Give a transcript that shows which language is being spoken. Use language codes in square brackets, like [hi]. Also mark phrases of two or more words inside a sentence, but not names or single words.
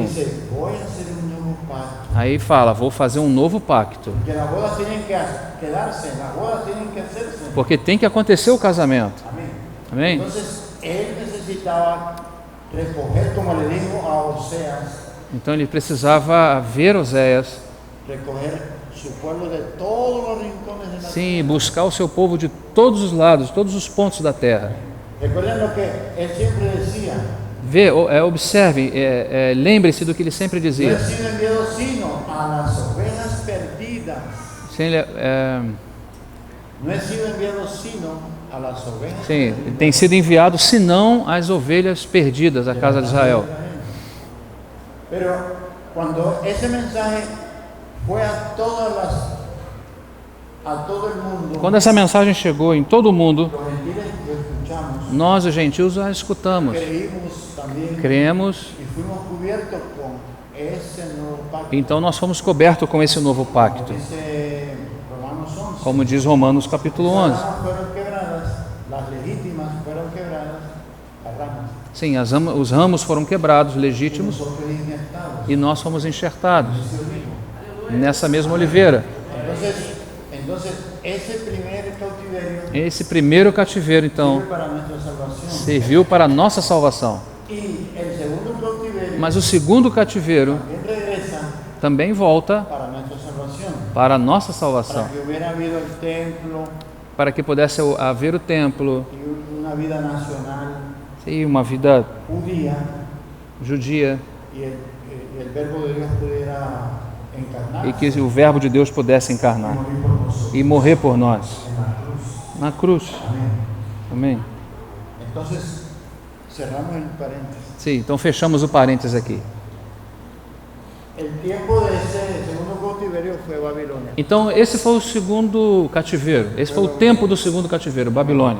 [es] Dice, voy a hacer un nuevo pacto. [pt] Aí fala, vou fazer um novo pacto. [es] Que las bodas tienen que quedarse, las bodas tienen que hacerse. [pt] Porque tem que acontecer o casamento. [es] Amén. [pt] Amém? [es] Entonces, él necesitaba recoger, como le dijo a Oseas, [pt] Então ele precisava ver Oséias, [es] recoger su pueblo de todos los rincones de la [pt] sim, buscar o seu povo de todos os lados, todos os pontos da terra. [es] Recuerden lo que él siempre decía. [pt] Observe, lembre-se do que ele sempre [es] No [pt] dizia. [es] he sido enviado sino a las ovejas perdidas. No he sido enviado sino a las ovejas [pt] Sim, [es] perdidas. [pt] tem sido enviado, senão as ovelhas perdidas da casa de Israel. [es] Pero cuando ese mensaje fue a todo el mundo, [pt] Quando essa mensagem chegou em todo o mundo, [es] los gentiles lo escuchamos, [pt] nós, os gentios, a escutamos, [es] creímos también [pt] cremos, [es] y fuimos cubiertos con ese nuevo pacto. [pt] então nós fomos cobertos com esse novo pacto. [es] Dice Romanos 11. [pt] Como diz Romanos capítulo 11. [es] Las ramas fueron quebradas, las legítimas fueron quebradas, las ramas. [pt] Sim, os ramos foram quebrados, legítimos, [es] Nosotros inyectados. [pt] e nós fomos enxertados nessa mesma oliveira. [es] Entonces, ese primer cautiverio [pt] Esse primeiro cativeiro, então, [es] sirve para nuestra salvación. [pt] serviu para a nossa salvação. [es] Y el segundo cautiverio [pt] Mas o segundo cativeiro [es] también regresa [pt] também volta [es] para nuestra salvación. [pt] para a nossa salvação, [es] Para que hubiera habido el templo [pt] para que pudesse haver o templo [es] y una vida nacional [pt] e uma vida [es] judía [pt] judia, [es] y el verbo de Dios pudiera encarnar [pt] e que o verbo de Deus pudesse encarnar [es] morir por nosotros [pt] e morrer por nós [es] en la cruz. [pt] na cruz. [es] Amén. [pt] Amém? [es] Entonces, cerramos el paréntesis. [pt] Sim, então fechamos o parênteses aqui. [es] El tiempo de ese segundo cautiverio fue Babilonia. [pt] Então esse foi o segundo cativeiro, esse foi o tempo do segundo cativeiro, Babilônia.